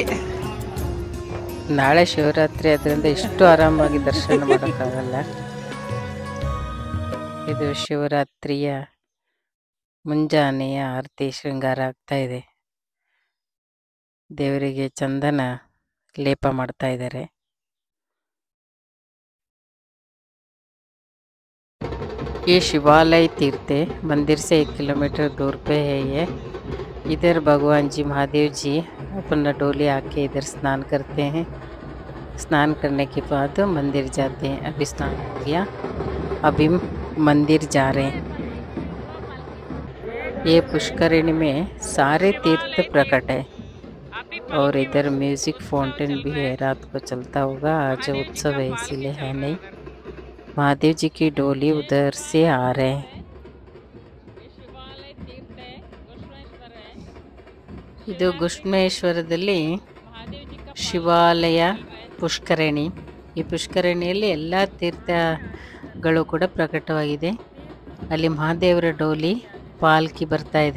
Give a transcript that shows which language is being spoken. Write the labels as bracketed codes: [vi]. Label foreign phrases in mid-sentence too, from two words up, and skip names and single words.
[kn] ನಾಳೆ ಶಿವರಾತ್ರಿ ಅದರಿಂದ ಇಷ್ಟು ಆರಾಮಾಗಿ ದರ್ಶನ ಮಾಡೋಕ್ಕಾಗಲ್ಲ. ಇದು ಶಿವರಾತ್ರಿಯ ಮುಂಜಾನೆಯ ಆರತಿ ಶೃಂಗಾರ ಆಗ್ತಾ ಇದೆ. ದೇವರಿಗೆ ಚಂದನ ಲೇಪ ಮಾಡ್ತಾ ಇದ್ದಾರೆ. [hi] ये शिवालय तीर्थ है, मंदिर से 1 किलोमीटर दूर पे है ये. इधर भगवान जी महादेव जी अपना डोली आके इधर स्नान करते हैं. स्नान करने के बाद मंदिर जाते हैं. अभी स्नान हो गया, अभी मंदिर जा रहे हैं. ये पुष्करिणी में सारे तीर्थ प्रकट है और इधर म्यूजिक फाउंटेन भी है, रात को चलता होगा. आज उत्सव है इसीलिए है नहीं. महादेव जी की डोली उधर से आ रहे हैं. [kn] ಇದು ಗುಶ್ಮೇಶ್ವರದಲ್ಲಿ ಶಿವಾಲಯ ಪುಷ್ಕರಣಿ. ಈ ಪುಷ್ಕರಣಿಯಲ್ಲಿ ಎಲ್ಲ ತೀರ್ಥಗಳು ಕೂಡ ಪ್ರಕಟವಾಗಿದೆ. ಅಲ್ಲಿ ಮಹಾದೇವರ ಡೋಲಿ ಪಾಲ್ಕಿ ಬರ್ತಾ ಇದೆ.